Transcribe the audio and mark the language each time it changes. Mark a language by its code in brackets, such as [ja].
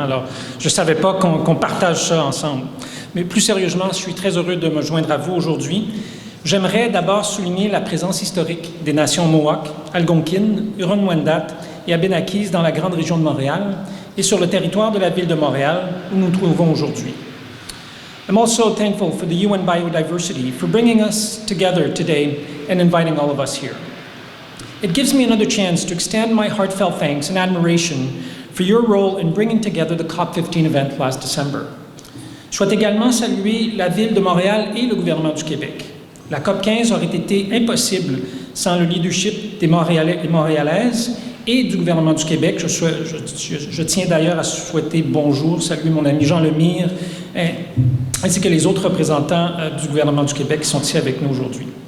[fr] Alors, je ne savais pas qu'on partage ça ensemble. Mais plus sérieusement, je suis très heureux de me joindre à vous aujourd'hui. J'aimerais d'abord souligner la présence historique des nations Mohawk, Algonquin, Huron-Wendat et Abénaquis dans la grande région de Montréal et sur le territoire de la ville de Montréal où nous nous trouvons aujourd'hui. [en] I'm also thankful for the UN Biodiversity for bringing us together today and inviting all of us here. It gives me another chance to extend my heartfelt thanks and admiration for your role in bringing together the COP15 event last December. [fr] Je souhaite également saluer la Ville de Montréal et le gouvernement du Québec. La COP15 aurait été impossible sans le leadership des Montréalais et Montréalaises et du gouvernement du Québec. Je tiens d'ailleurs à souhaiter bonjour, saluer mon ami Jean Lemire, ainsi que les autres représentants du gouvernement du Québec qui sont ici avec nous aujourd'hui.